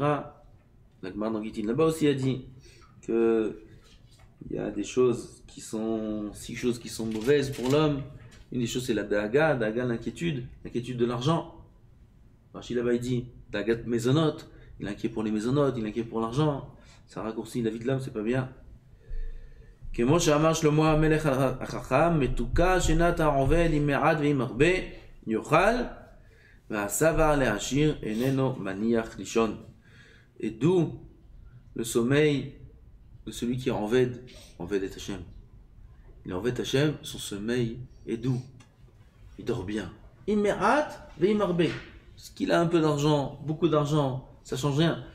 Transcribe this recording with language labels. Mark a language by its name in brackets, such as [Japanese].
[French] La Gemara dans Gittin là-bas aussi a dit qu'il y a des choses qui sont 6 choses qui sont mauvaises pour l'homme. Une des choses c'est la daga, l'inquiétude de l'argent. Rachid là-bas il dit daga mésonote, il est inquiet pour les mésonotes, il est inquiet pour l'argent. Ça raccourcit la vie de l'homme, c'est pas bien. [Hebrew] כמו שאמר שלמה המלך החכם, מתוקה שנת העובד עם מעט ועם הרבה, יאכל, והשבע לעשיר איננו מניח לישון. [French] Et d'où le sommeil de celui qui est Oved est Hachem. Il est Oved Hachem, son sommeil est doux. Il dort bien. Im me'at ve'im arbe. Parce qu'il a un peu d'argent, beaucoup d'argent, ça change rien.